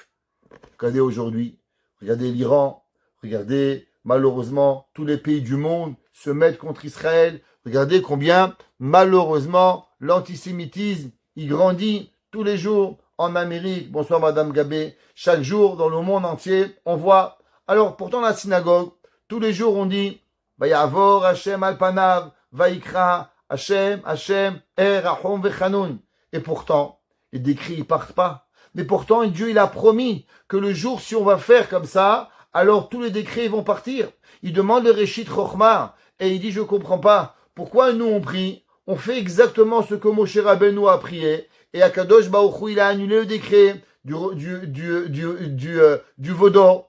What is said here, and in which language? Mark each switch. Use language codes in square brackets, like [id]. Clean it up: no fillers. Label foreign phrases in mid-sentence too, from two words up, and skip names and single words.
[fr] Regardez aujourd'hui, regardez l'Iran, regardez malheureusement tous les pays du monde se mettent contre Israël. Regardez combien malheureusement l'antisémitisme il grandit tous les jours en Amérique. Bonsoir Madame Gabé. Chaque jour dans le monde entier on voit. Alors pourtant la synagogue tous les jours on dit [he] ויעבור השם על פניו ויקרא השם השם רחום וחנון. [fr] Et pourtant les décrets ils partent pas. Mais pourtant, Dieu, il a promis que le jour, si on va faire comme ça, alors tous les décrets vont partir. Il demande le Reshit Chochma, et il dit, je comprends pas. Pourquoi nous, on prie? On fait exactement ce que Moshe Rabbeinu a prié, et [he] הקדוש ברוך הוא, [fr] il a annulé le décret du Vaudor.